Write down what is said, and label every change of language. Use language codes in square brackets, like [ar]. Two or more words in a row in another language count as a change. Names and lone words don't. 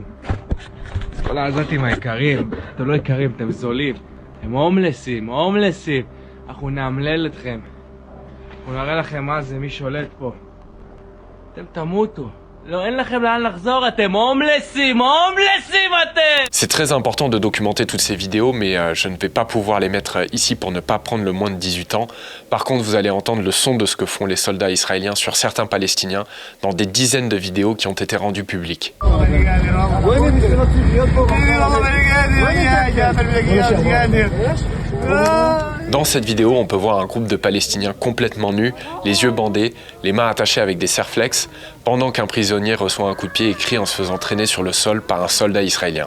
[he] כל העזתים היקרים, אתם לא יקרים, אתם זולים. הם הומלסים. אנחנו נאמלל אתכם. אנחנו נראה לכם מה זה, מי שולט פה. אתם תמותו. לא, אין לכם לאן לחזור, אתם הומלסים אתם! [fr] C'est très important de documenter toutes ces vidéos, mais je ne vais pas pouvoir les mettre ici pour ne pas prendre le moins de 18 ans. Par contre, vous allez entendre le son de ce que font les soldats israéliens sur certains Palestiniens dans des dizaines de vidéos qui ont été rendues publiques. Dans cette vidéo, on peut voir un groupe de Palestiniens complètement nus, les yeux bandés, les mains attachées avec des serflex, pendant qu'un prisonnier reçoit un coup de pied et crie en se faisant traîner sur le sol par un soldat israélien.